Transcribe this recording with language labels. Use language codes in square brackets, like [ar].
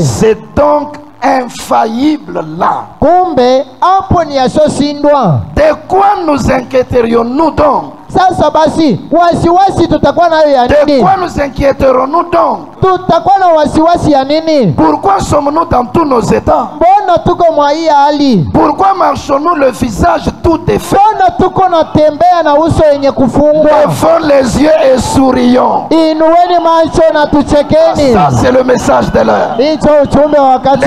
[fr] C'est donc infaillible là. [sw] Kumbe hapo ni yasosindwa. [fr] De quoi nous inquiéterions-nous donc? [sw] Sasa basi wasiwasi tutakuwa nayo ya nini? [fr] De quoi nous inquiéterons-nous donc? [sw] Tutakuwa na wasiwasi ya nini? [fr] Pourquoi sommes-nous dans tous nos états? [sw] Mbona tuko mwa hii hali? [fr] Pourquoi marchons-nous le visage tout défait? [sw] Mbona tuko natembea na uso yenye kufungwa? [fr] Levons les yeux et sourions. [sw] Inueni macho na tuchekeni. [fr] Ça c'est le message de l'heure. [sw] Ndicho ujumbe wa wakati.